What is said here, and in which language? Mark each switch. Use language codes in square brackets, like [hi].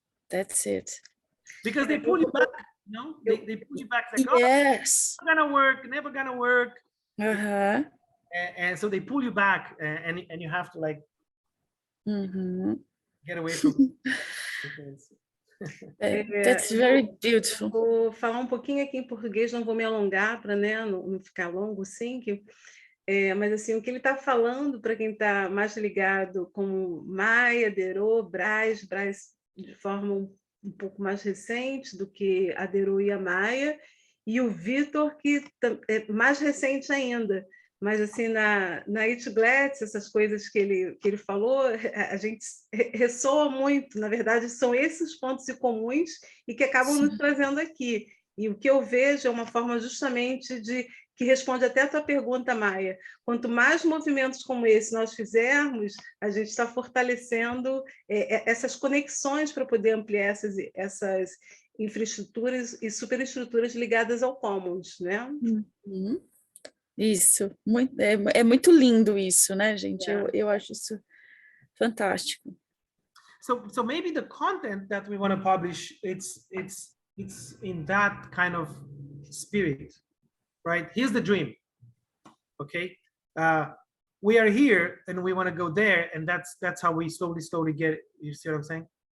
[en] That's it. Because they pull you back, you know, they pull you back like, yes, oh, never gonna work. And so they pull you back, and you have to like get away from That's very beautiful. [pt] Vou falar um pouquinho aqui em português, não vou me alongar para, né, não ficar longo, sim, mas assim, o que ele está falando, para quem está mais ligado com Maia, Derô, Braz de forma um pouco mais recente do que a Derô e a Maia, e o Vitor, que é mais recente ainda. Mas assim, na It Gladys, essas coisas que ele falou, a gente ressoa muito. Na verdade, são esses pontos comuns e que acabam nos trazendo aqui. E o que eu vejo é uma forma justamente que responde até a tua pergunta, Maia. Quanto mais movimentos como esse nós fizermos, a gente está fortalecendo essas conexões para poder ampliar essas infraestruturas e superestruturas ligadas ao commons, né? Isso, é muito lindo isso, né, gente? Eu acho isso fantástico. [en] So maybe the content that we want to publish, it's in that kind of spirit, right? Here's the dream, okay? We are here and we want to go there, and that's how we slowly get it. You see what I'm saying?